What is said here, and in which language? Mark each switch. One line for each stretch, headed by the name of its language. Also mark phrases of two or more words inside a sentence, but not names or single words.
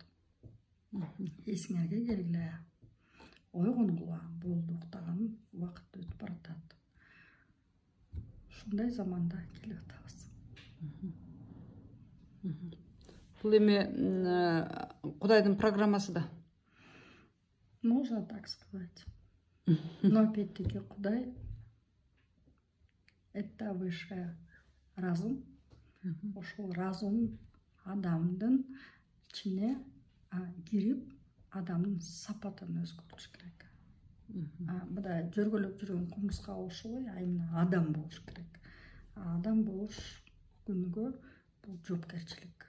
Kyrgyz: Эсиңерге келгиле, ойгонгула, болду, уктаган убакыт өтүп баратат. Ушундай заманда келип атабыз. Бул эми Кудайдын программасы да.
Russian: Можно так сказать. Но опять-таки Кудай — это высший разум.
Kyrgyz: Ошол разум адамдын ичине кирип, адамдын сапатын өзгөртүш керек. Мына жөргөлөп жүргөн кумурска окшобой, айына адам болуш керек. Адам болуш күнүгө бул жоопкерчилик.